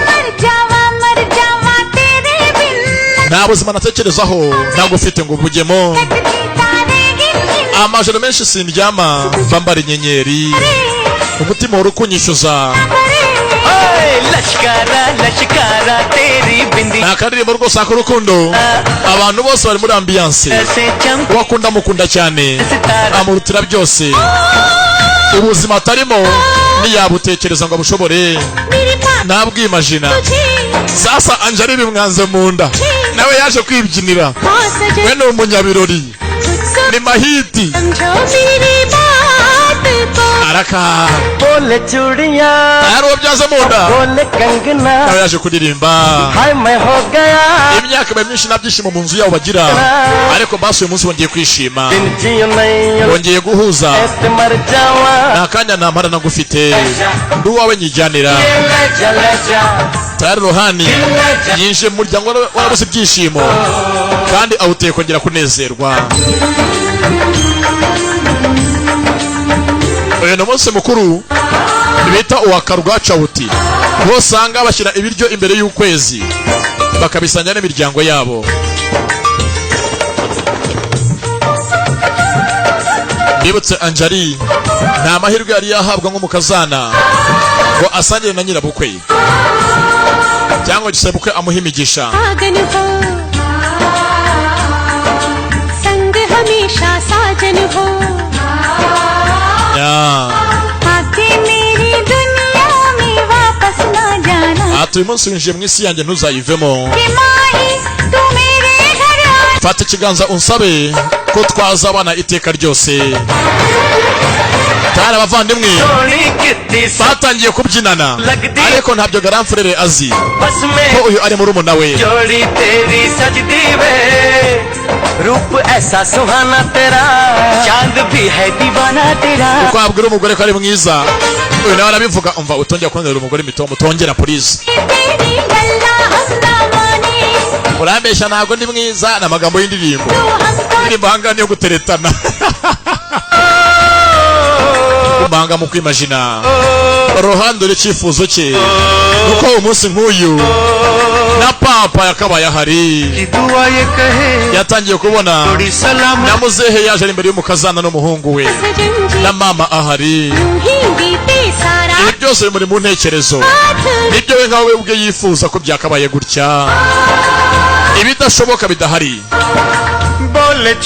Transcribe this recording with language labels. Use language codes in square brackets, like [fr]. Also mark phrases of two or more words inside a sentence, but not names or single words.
[rw] nta buzima natekerezaho ntagufite ngo ubujyemo amajoro menshi sindyama mbambara inyenyeri umutima wari ukunyishyuza [hi] लचकारा तेरी बिंदी [rw] nta karirimbo rwose ak'urukundo abantu bose bari muri ambiance wakunda mukunda cyane amurutira byose ubuzima atarimo niyabutekereza ngo abushobore ntabwimajina sasa Anjali bimwanze mu nda nawe yaje kwibyinira we ni umunyabirori ni mahiti araka [hi] बोले चूड़िया [rw] ari uwo byaze mu nda [hi] बोले कंगना [rw] nawe yaje kuririmba [hi] हाय मैं हो गया [rw] imyaka myinshi nabyishimo mu nzu yabo bagira ariko basuye umunsi bongeye kwishima [hi] बिन जियो नहीं [rw] bongeye guhuza [hi] ऐसे मर जावा [rw] nta kanya nampara nagufite ndi uwawe nyijyanira [hi] ले चले जा [rw] tayari Rohani yinjiye mu muryango warabuze ibyishimo kandi awuteye kongera kunezerwa uyu ni umunsi mukuru bita uwa Karwacawuti aho usanga bashyira ibiryo imbere y'ukwezi bakabisangira n'imiryango yabo ndibutse Anjali nta mahirwe yari yahabwa nk'umukazana ngo asangire na nyirabukwe cyangwa gisabukwe amuha imigisha [hi] संग हमेशा साजन हो आके मेरी दुनिया में वापस ना जाना [rw] ati uyu munsi winjiye mu isi yanjye ntuzayivemo [hi] कि माही तू मेरे घर आ [rw] fata ikiganza unsabe ko twazabana iteka ryose tayari abavandimwe [hi] सोनी कितनी [rw] batangiye kubyinana ariko ntabyo Garamfurere azi [hi] बस में [rw] ko uyu ari murumuna we [pa] जोड़ी तेरी सजदी वे [hi] रूप ऐसा सुहाना तेरा चांद भी है दीवाना तेरा [rw] uko wabwira umugore ko ari mwiza uyu nawe arabivuga umva utongera kubonera umugore mito mutongera please [hi] तेरी गल्ला हंसना माने [rw] urambeshya ntabwo ndi mwiza n'amagambo y'indirimbo [hi] तू हमको [rw] indirimbo hangana yo guteretana kumanga mu kwimajina Rohani dore icyifuzo cye nuko umunsi nk'uyu na papa yakabaye ahari [hi] दुआ ये कहे [rw] yatangiye kubona [hi] थोड़ी सलाम [rw] na muzehe yaje imbere y'umukazana n'umuhungu we [hi] सजन जी [rw] na mama ahari [hi] यूं ही बीते सारा [rw] ibi byose bimuri mu ntekerezo nibyo we nkawe ubwe yifuza ko byakabaye gutya ibidashoboka bidahari [hi] बोल